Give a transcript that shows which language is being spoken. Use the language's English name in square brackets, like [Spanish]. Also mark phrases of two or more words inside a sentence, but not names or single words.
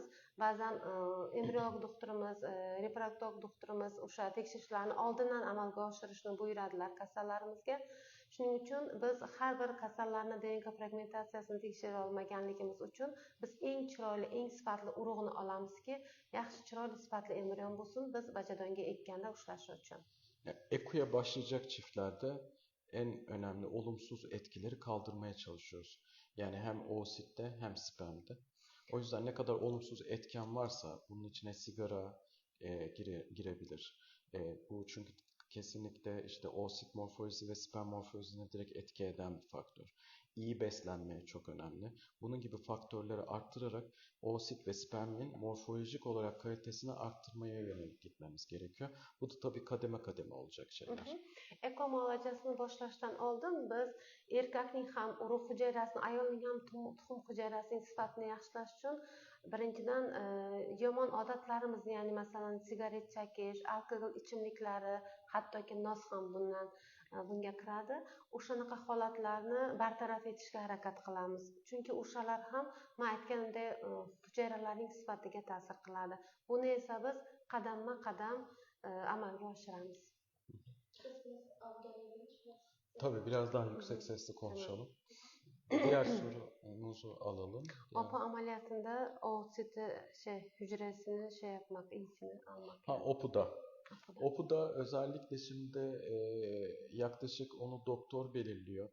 [Uzbek] Ba'zan embriolog doktorimiz, reproduktolog doktorimiz o'sha tekshirishlarni oldindan amalga oshirishni buyuradilar kasallarimizga. Shuning uchun biz har bir kasallarni DNK fragmentatsiyasini tekshira olmaganligimiz uchun biz eng chiroyli, eng sifatli urug'ni olamizki, yaxshi chiroyli sifatli embrion bo'lsin, biz bachadonga ekkanda ushlashi uchun. [Turkish] Eko'ya başlayacak çiftlerde en önemli olumsuz etkileri kaldırmaya çalışıyoruz. Yani hem oositte hem spermde. O yüzden ne kadar olumsuz etken varsa bunun içine sigara girebilir. Bu çünkü kesinlikle işte oosit morfolojisi ve sperm morfolojisine direkt etki eden bir faktör. İyi beslenme çok önemli. Bunun gibi faktörleri arttırarak oosit ve spermin morfolojik olarak kalitesini arttırmaya yönelik gitmemiz gerekiyor. Bu da tabii kademe kademe olacak şeyler. [Uzbek] Eko muolajasini boshlashdan oldin biz erkakning ham urug' hujayrasini, ayolning ham tuxum hujayrasining sifatini yaxshilash uchun birinchidan yomon odatlarimizni, ya'ni masalan sigaret chekish, alkogol ichimliklari, hattoki nos ham bunga kiradi. O'shanaqa holatlarni bartaraf etishga harakat qilamiz. Chunki o'shalar ham men aytganimdek hujayralarning sifatiga ta'sir qiladi. Buni esa biz qadamma-qadam amalga oshiramiz. [Turkish] Tabii biraz daha yüksek sesle konuşalım. Diğer sorumuzu alalım. Opa ameliyatında oositi hücresini yapmak, iyisini almak. OPU'da. OPU'da özellikle şimdi yaklaşık onu doktor belirliyor.